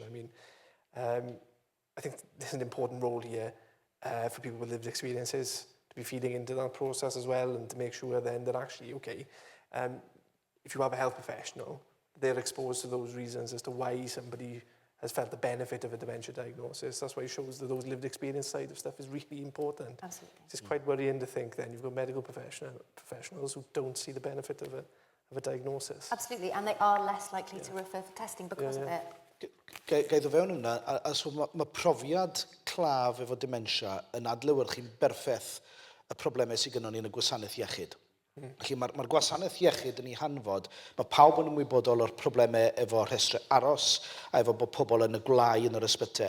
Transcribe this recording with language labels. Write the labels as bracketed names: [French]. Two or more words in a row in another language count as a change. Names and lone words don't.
[English] I mean, I think there's an important role here for people with lived experiences to be feeding into that process as well, and to make sure then that actually, okay, if you have a health professional, they're exposed to those reasons as to why somebody has felt the benefit of a dementia diagnosis. That's why it shows that those lived experience side of stuff is really important. Absolutely. It's quite worrying to think then you've got medical professionals who don't see the benefit of a diagnosis. Absolutely, and they are less likely to refer for testing because of it. [Welsh] Gai ddod fewn hwnna, a so mae profiad claf efo dementia yn adlewyrchu'n berffaith y problemau sydd gennym ni yn y gwasanaeth iechyd. Felly mae'r gwasanaeth iechyd yn ei hanfod, mae pawb yn ymwybodol o'r problemau efo rhestrau aros a efo bod pobl yn y gwlau yn yr ysbytau.